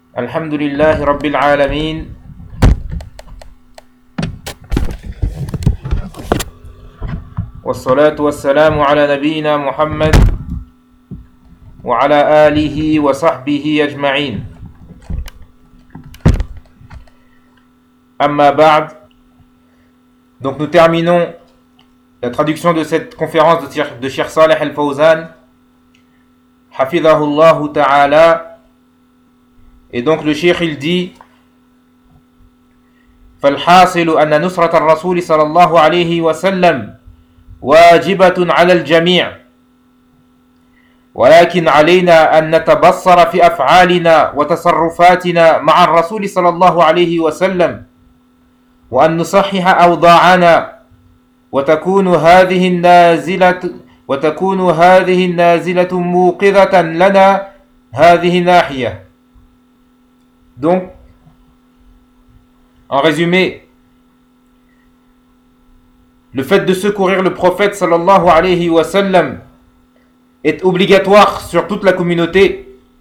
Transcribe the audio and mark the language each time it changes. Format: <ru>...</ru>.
<ar>الحمد لله رب العالمين، والصلاة والسلام على نبينا محمد وعلى آله وصحبه أجمعين. أما بعد،</ar> <fr>donc nous terminons la traduction de cette conférence de Cheikh Saleh Al-Fawzan,</fr> <ar>حفظه الله تعالى.</ar> <fr>Et donc le cheikh il dit</fr> <ar>فالحاصل أن نصرة الرسول صلى الله عليه وسلم واجبة على الجميع ولكن علينا أن نتبصر في أفعالنا وتصرفاتنا مع الرسول صلى الله عليه وسلم وأن نصحح أوضاعنا وتكون هذه النازلة موقظة لنا هذه ناحية.</ar> <fr>Donc, en résumé, le fait de secourir le prophète sallallahu alayhi wa sallam est obligatoire sur toute la communauté.</fr>